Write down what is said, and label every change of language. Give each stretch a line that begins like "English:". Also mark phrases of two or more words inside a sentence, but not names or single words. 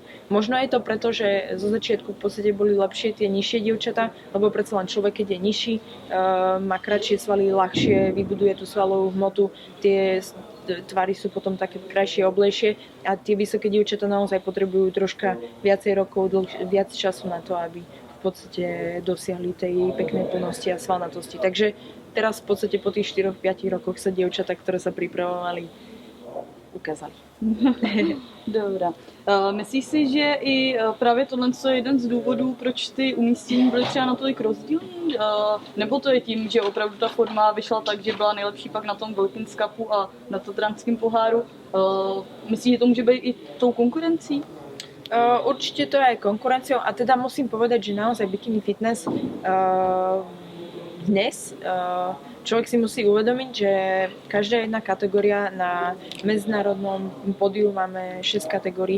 Slovak: Možno je to preto, že zo začiatku v podstate boli lepšie tie nižšie dievčatá, lebo predsa len človek, keď je nižší, má kratšie svaly, ľahšie vybuduje tú svalovú hmotu, tie tvary sú potom také krajšie, oblejšie a tie vysoké dievčatá naozaj potrebujú troška viacej rokov, viac času na to, aby v podstate dosiahli tej peknej plnosti a svalnatosti. Takže teraz v podstate po tých 4-5 rokoch sa dievčatá, ktoré sa pripravovali, ukázali.
Czech: Dobrá. Myslíš si, že i právě tohle je jeden z důvodů, proč ty umístění byly třeba natolik rozdílný? Nebo to je tím, že opravdu ta forma vyšla tak, že byla nejlepší pak na tom Wilkins Cupu a na Tatranském poháru? Myslíš, že to může být i tou konkurencí?
Slovak: Určite to je aj konkurenciou a teda musím povedať, že naozaj
English: bikini fitness
Slovak: dnes človek si musí uvedomiť, že každá jedna kategória na medzinárodnom pódiu máme 6 kategórií.